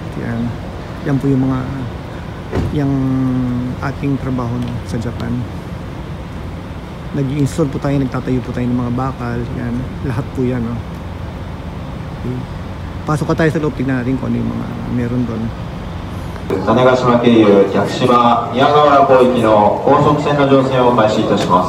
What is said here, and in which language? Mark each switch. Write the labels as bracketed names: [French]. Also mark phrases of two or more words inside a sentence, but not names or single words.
[Filipino] Yan po yung mga yung ating trabaho, no, sa Japan. Nag-i-install po tayo, nagtatayo po tayo ng mga bakal, yan, lahat po yan, no. Okay. Pasok ka tayo sa loob, tignan natin kung ano yung mga meron doon. [Japanese] 種子島経由屋久島宮川原広域の高速船の乗船を開始いたします。